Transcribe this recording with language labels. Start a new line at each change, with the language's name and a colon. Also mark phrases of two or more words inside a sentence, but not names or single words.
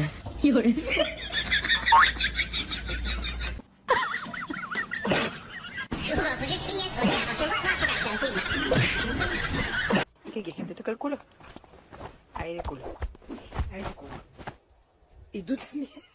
Chinese: 有人。如果不是亲眼所见，我是万万不敢相信的。
Spanish: ¿Qué te toca el culo? Ahí de culo. Ahí de culo. Y tú también.